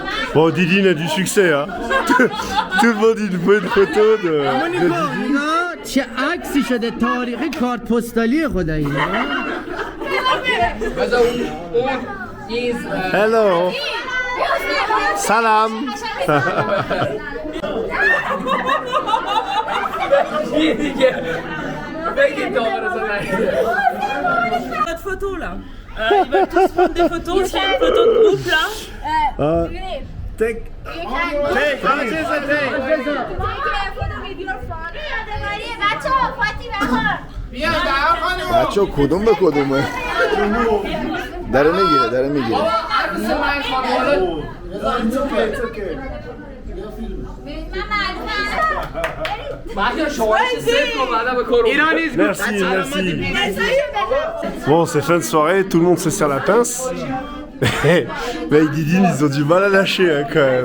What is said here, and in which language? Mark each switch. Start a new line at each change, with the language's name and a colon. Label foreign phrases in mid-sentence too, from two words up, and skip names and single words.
French: Bon, Didine a du succès, hein. Tout le monde il veut une photo de Didine.
Persian: چه عکسی شده تاریخی کارت پستالی خدایی
English: Hello.
Persian: Salam.
French: Notre photo là. Ils veulent tous prendre des photos. S'il y a une photo de groupe là.
English: Take.
Persian: بچه کدوم به کدومه داره میگیره داره میگیره
French: Merci, merci. Bon, c'est fin de soirée, tout le monde se serre la pince. Mais Didine, ils ont du mal à lâcher hein, quand même.